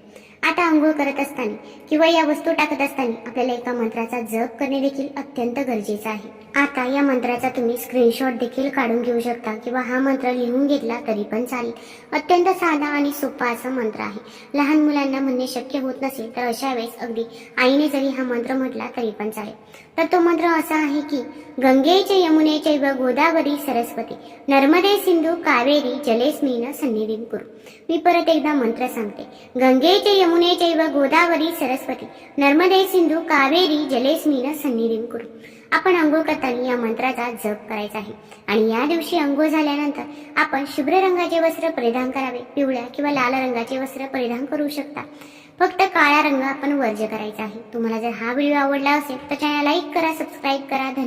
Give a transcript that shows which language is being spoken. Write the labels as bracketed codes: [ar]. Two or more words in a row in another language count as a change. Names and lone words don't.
[mr] आता अंघोळ करत असताना किंवा या वस्तू टाकत असताना आपल्याला एका मंत्राचा जप करणे देखील अत्यंत गरजेचं आहे. आता या मंत्राचा तुम्ही स्क्रीनशॉट देखील काढून घेऊ शकता किंवा हा मंत्र लिहून घेतला तरी पण चालेल. अत्यंत साधा आणि सोपा असा मंत्र आहे. लहान मुलांना म्हणणे शक्य होत नसेल तर अशा वेळेस अगदी आईने जरी हा मंत्र म्हटला तरी पण चालेल. तर तो मंत्र असा आहे की [sa] गंगे च यमुने चैव गोदावरी सरस्वती नर्मदे सिंधू कावेरी जलेस्मिन सन्निधिं कुरु. [mr] मी परत एकदा मंत्र सांगते. [sa] गंगे च यमुने चैव गोदावरी सरस्वती नर्मदे सिंधू कावेरी जलेस्मिन सन्निधिं कुरु. [mr] आपण अंघोळ करताना या मंत्राचा जप करायचा आहे आणि या दिवशी अंघोळ झाल्यानंतर आपण शुभ्र रंगाचे वस्त्र परिधान करावे. पिवळ्या किंवा लाल रंगाचे वस्त्र परिधान करू शकता. फक्त काळा रंग आपण वर्ज्य करायचा आहे. तुम्हाला जर हा व्हिडिओ आवडला असेल तर चॅनल लाईक करा, सबस्क्राईब करा.